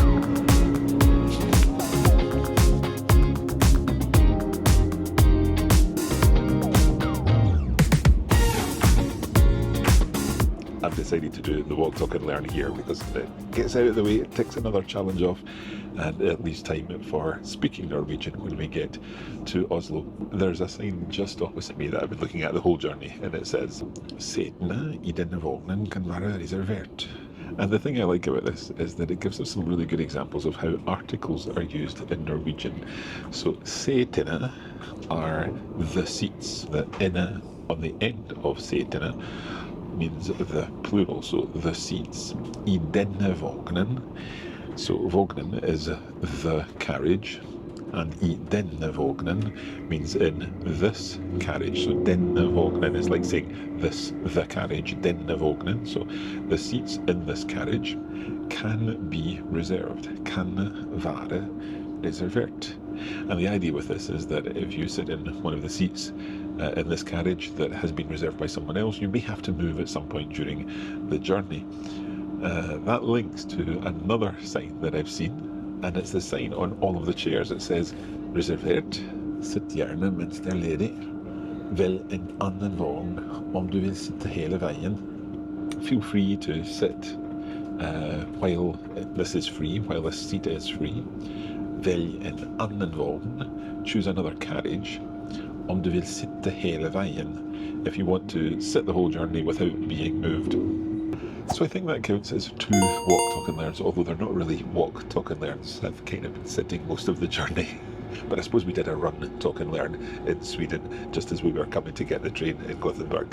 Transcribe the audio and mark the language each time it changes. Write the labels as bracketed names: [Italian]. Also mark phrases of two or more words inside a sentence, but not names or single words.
[English] I've decided to do the Walk, Talk and Learn here because it gets out of the way, it ticks another challenge off, and it leaves time for speaking Norwegian when we get to Oslo. There's a sign just opposite me that I've been looking at the whole journey, and it says [Norwegian] "Setene I denne vognen kan være reservert." [English] And the thing I like about this is that it gives us some really good examples of how articles are used in Norwegian. So setene are the seats, the inne on the end of setene means the plural, so the seats. [Norwegian] I denne vognen, [English] so vognen is the carriage, and [Norwegian] I denne vognen [English] means in this carriage. So [Norwegian] denne vognen [English] is like saying this, the carriage, denne vognen. So the seats in this carriage can be reserved, kan være reservert. And the idea with this is that if you sit in one of the seats in this carriage that has been reserved by someone else, you may have to move at some point during the journey. That links to another sign that I've seen, and it's the sign on all of the chairs. It says, [Norwegian] reservert, sitt gjerne mens det ledig. Velg en annen vogn om du vil sitte hele veien. [English] Feel free to sit while this is free, while this seat is free. [Norwegian] Velg en annen vogn, [English] choose another carriage, [Norwegian] om du vil sitte hele veien, [English] if you want to sit the whole journey without being moved. So I think that counts as 2 walk, talk and learns, although they're not really walk, talk and learns. I've kind of been sitting most of the journey. But I suppose we did a run, talk and learn in Sweden just as we were coming to get the train in Gothenburg.